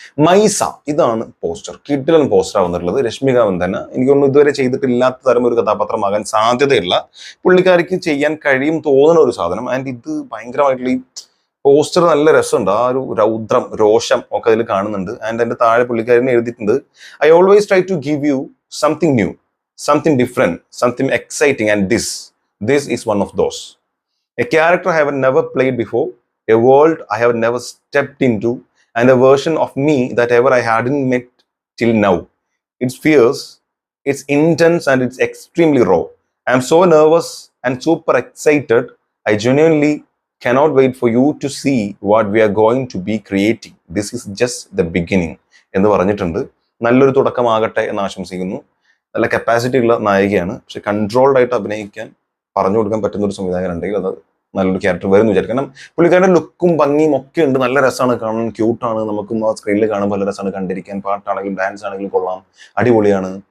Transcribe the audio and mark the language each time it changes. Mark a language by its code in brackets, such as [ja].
[ml] മൈസ, ഇതാണ് പോസ്റ്റർ. കിഡിലൻ പോസ്റ്റർ ആവുന്നുള്ളത്. രശ്മിക മന്ദന എനിക്കൊന്നും ഇതുവരെ ചെയ്തിട്ടില്ലാത്ത തരം ഒരു കഥാപാത്രമാകാൻ സാധ്യതയുള്ള, പുള്ളിക്കാരിക്ക് ചെയ്യാൻ കഴിയും തോന്നുന്ന ഒരു സാധനം. ആൻഡ് ഇത് ഭയങ്കരമായിട്ടുള്ള ഈ പോസ്റ്റർ നല്ല രസമുണ്ട്. ആ ഒരു രൗദ്രം, രോഷം ഒക്കെ അതിൽ കാണുന്നുണ്ട്. [en] and [ml] അതിന്റെ താഴെ പുള്ളിക്കാരനെ എഴുതിയിട്ടുണ്ട്, [en] I always try to give you something new, something different, something exciting, and this is one of those. A character I have never played before, a world I have never stepped into, and a version of me that ever I hadn't met till now. It's fierce, it's intense, and it's extremely raw. I'm so nervous and super excited. I genuinely cannot wait for you to see what we are going to be creating. This is just the beginning [ml] എന്ന് പറഞ്ഞിട്ടുണ്ട്. നല്ലൊരു തുടക്കമാകട്ടെ എന്ന് ആശംസിക്കുന്നു. നല്ല capacity ഉള്ള നായികയാണ്. പക്ഷെ controlled ആയിട്ട് അഭിനയിക്കാൻ പറഞ്ഞു കൊടുക്കാൻ പറ്റുന്ന ഒരു സംവിധായകൻ ഉണ്ടെങ്കിൽ അത് നല്ലൊരു ക്യാരക്ടർ വരുന്നു വിചാരിക്കും. കാരണം പുള്ളിക്കാരുടെ ലുക്കും ഭംഗിയും ഒക്കെ ഉണ്ട്, നല്ല രസമാണ് കാണാൻ, ക്യൂട്ടാണ്. നമുക്കും ആ സ്ക്രീനിൽ കാണുമ്പോൾ നല്ല രസമാണ് കണ്ടിരിക്കാൻ. പാട്ടാണെങ്കിലും ഡാൻസ് ആണെങ്കിലും കൊള്ളാം, അടിപൊളിയാണ്.